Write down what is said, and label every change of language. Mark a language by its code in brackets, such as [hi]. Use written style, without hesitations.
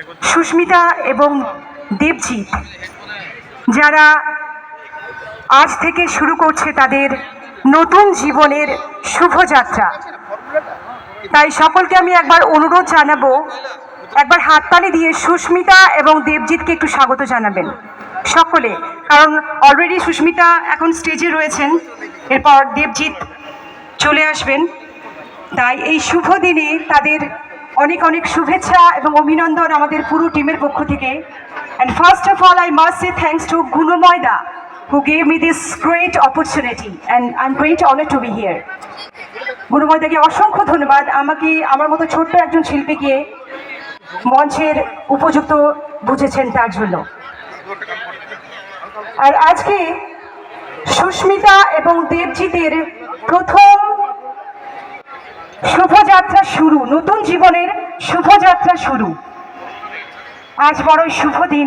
[bn] সুস্মিতা এবং দেবজিৎ যারা আজ থেকে শুরু করছে তাদের নতুন জীবনের শুভযাত্রা, তাই সকলকে আমি একবার অনুরোধ জানাবো, একবার হাততালি দিয়ে সুস্মিতা এবং দেবজিৎকে একটু স্বাগত জানাবেন সকলে, কারণ অলরেডি সুস্মিতা এখন স্টেজে রয়েছেন, এরপর দেবজিৎ চলে আসবেন। তাই এই শুভ দিনে তাদের অনেক অনেক শুভেচ্ছা এবং অভিনন্দন আমাদের পুরো টিমের পক্ষ থেকে। [en] And first of all, I must say thanks to Gunumoida, who gave me this great opportunity, and I'm great honored to be here. [bn] গুরুময়দাকে অসংখ্য ধন্যবাদ আমাকে আমার মতো ছোট্ট একজন শিল্পীকে মঞ্চের উপযুক্ত বুঝেছেন তার জন্য। আর আজকে সুস্মিতা এবং দেবজিতের প্রথম শুভযাত্রা শুরু, নতুন জীবনের শুভযাত্রা শুরু। আজ বড়ই শুভ দিন।